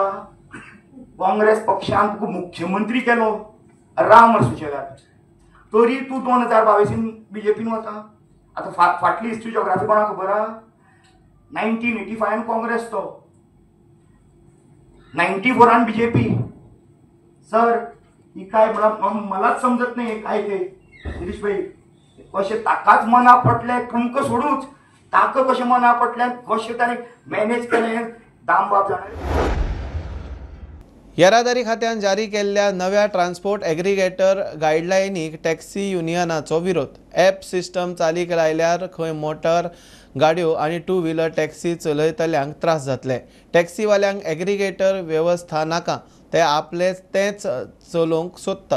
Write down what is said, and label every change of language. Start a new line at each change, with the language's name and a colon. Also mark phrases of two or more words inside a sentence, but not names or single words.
Konkani: काँग्रेस पक्षान तुका मुख्यमंत्री केलो राम सुशेगाद. तरी तूं 2022 बीजेपीन वता. आतां फाटली
English: history geography
Konkani: कोणाक खबर आहा. 1985 काँग्रेस तो 94 बीजेपी.
Marathi: सर ही काय मलाच समजत नाही काय ते गिरीश भाई कसे ताकाच मना पटले खंक सोडूच ताक कसे मना पटले कसे त्याने मॅनेज केले दाम बाप जाणार.
Konkani: येरादारी खात्यान जारी केल्ल्या नव्या
English: transport aggregator
Konkani: गायडलायनीक टॅक्सी युनियनाचो विरोध.
English: app system
Konkani: चालीक लायल्यार खंय मोटर गाडयो आनी
English: two wheeler taxi
Konkani: चलयतल्यांक त्रास जातले. टॅक्सीवाल्यांक एग्रिगेटर वेवस्था नाका, ते आपले तेच चलोवंक सोदतात.